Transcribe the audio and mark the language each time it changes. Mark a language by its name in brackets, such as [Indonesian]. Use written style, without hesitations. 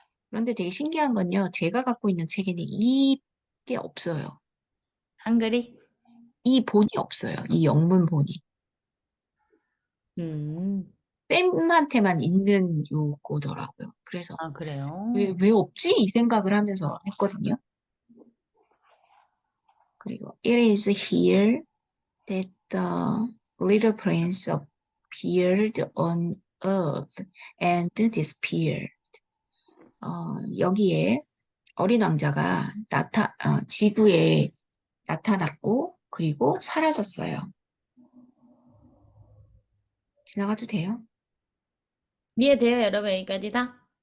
[Korean] 그런데 되게 신기한 건요. 제가 갖고 있는 책에는 이게 없어요. 한글이? 이 본이 없어요. 이 영문 본이. 쌤한테만 있는 요거더라고요. 그래서 아, 그래요? 왜 없지? 이 생각을 하면서 했거든요. 그리고 [English] it is here that the little prince appeared on earth and disappeared. [Korean] 여기에 어린 왕자가 지구에 나타났고 그리고 사라졌어요. 지나가도 돼요? 이해돼요, 여러분? 여기까지 다?